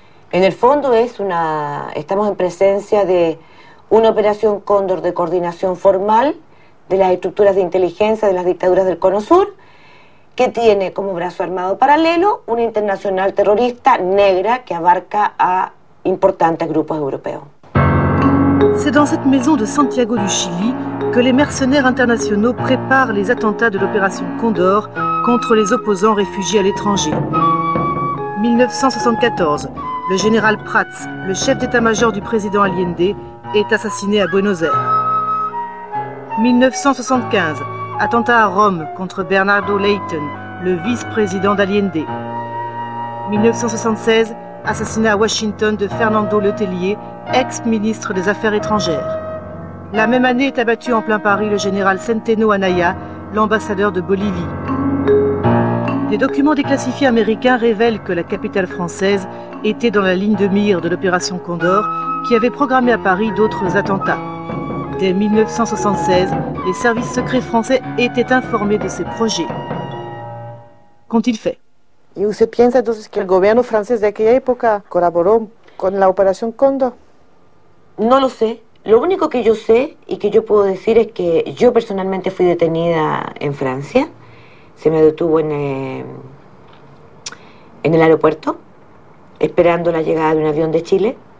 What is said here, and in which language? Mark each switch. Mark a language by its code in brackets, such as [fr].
[es] En el fondo estamos en presencia de una operación Cóndor de coordinación formal de las estructuras de inteligencia de las dictaduras del Cono Sur, que tiene como brazo armado paralelo una internacional terrorista negra que abarca a importantes grupos europeos. [fr] C'est dans cette maison de Santiago du Chili que les mercenaires internationaux préparent les attentats de l'opération Condor contre les opposants réfugiés à l'étranger. 1974, le général Prats, le chef d'état-major du président Allende, est assassiné à Buenos Aires. 1975, attentat à Rome contre Bernardo Leighton, le vice-président d'Allende. 1976, assassinat à Washington de Fernando Letelier, ex-ministre des Affaires étrangères. La même année est abattu en plein Paris le général Centeno Anaya, l'ambassadeur de Bolivie. Des documents déclassifiés américains révèlent que la capitale française était dans la ligne de mire de l'opération Condor, qui avait programmé à Paris d'autres attentats. Dès 1976, les services secrets français étaient informés de ces projets. Qu'ont-ils fait? [es] ¿Y usted piensa entonces que el gobierno francés de aquella época colaboró con la operación Condor? No lo sé. Lo único que yo sé y que yo puedo decir es que yo personalmente fui detenida en Francia. Se me detuvo en el aeropuerto, esperando la llegada de un avión de Chile.